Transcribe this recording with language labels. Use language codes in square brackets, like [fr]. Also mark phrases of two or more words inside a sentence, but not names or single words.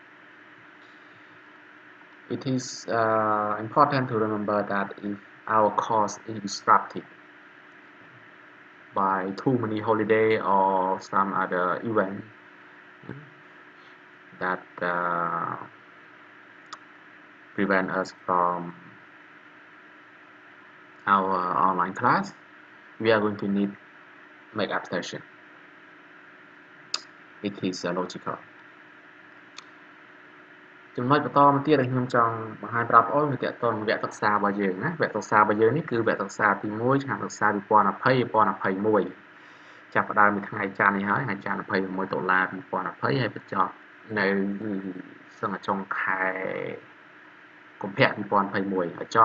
[en] It is important to remember that if our course is disrupted by too many holiday or some other event that prevent us from our online class, we are going to need make up session. It is logical. [km] ចំណុចបន្តមកទៀតដែលខ្ញុំចង់បង្ហាញប្រាប់បងប្អូនគឺទាក់ទងវគ្គសិក្សារបស់យើងណាវគ្គសិក្សារបស់យើងនេះគឺវគ្គសិក្សាទី1ឆ្នាំសិក្សា2020-2021ចាប់ផ្ដើមពីថ្ងៃច័ន្ទនេះហើយថ្ងៃច័ន្ទ26តុលា2020ហើយបញ្ចប់នៅសង្ឃចុងខែកុម្ភៈ2021ហើយចំ